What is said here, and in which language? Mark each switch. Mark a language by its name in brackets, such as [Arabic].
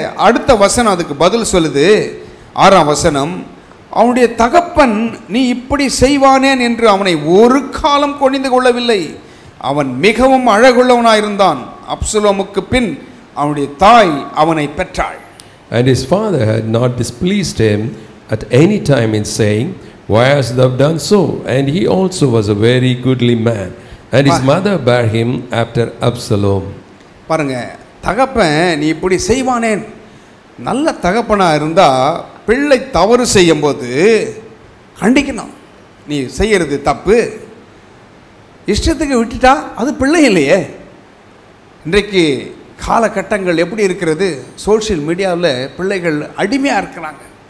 [Tamil] அடுத்த வசனம் அதுக்கு பதில் சொல்லுது. 6ஆம் வசனம், அவனுடைய தகப்பன் நீ இப்படி செய்வானேன் என்று அவனை ஒரு காலம் கொணிந்து கொள்ளவில்லை. அவன் மிகவும் அழகுள்ளவனாயிருந்தான். அப்சலோமுக்கு பின் அவனுடைய தாய் அவனை பெற்றாள். [English] And his father had not displeased him at any time in saying, why hast thou done so? And he also was a very goodly man. And his mother bare him after Absalom. [Tamil] பாருங்க, தகப்பன் நீ இப்படி செய்வானேன். நல்ல தகப்பனா இருந்தா பிள்ளை தவறு செய்யும் போது கண்டிக்கணும். நீ செய்யறது தப்பு, இஷ்டத்துக்கு விட்டுட்டா அது பிள்ளை இல்லையே. இன்றைக்கு காலகட்டங்கள் எப்படி இருக்கிறது? சோஷியல் மீடியாவில் பிள்ளைகள் அடிமையாக இருக்கிறாங்க.